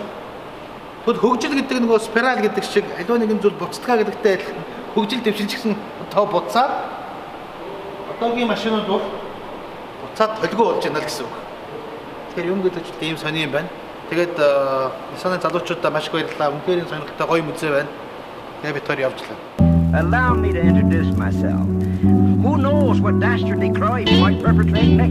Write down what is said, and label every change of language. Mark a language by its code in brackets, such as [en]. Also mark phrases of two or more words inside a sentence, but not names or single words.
[mn] Тэгвэл хөгжил гэдэг нөгөө спираль гэдэг шиг аливаа нэгэн зүйл буцтгаа гэдэгтэй адилхан хөгжил дэвшилжсэн тоо буцаад одоогийн машинууд бол буцаад толгой болж байна л гэсэн үг. Тэгэхээр юм гэдэг чинь ийм сони юм байна. Тэгээд Nissan-ы залуучуудаа маш их баярлалаа. Үнэхээр сонирхолтой гоё музей байна. Тэгээд бид хоёр явжлаа. [en] Allow me to introduce myself. Who knows what dastardly crime he might perpetrate next?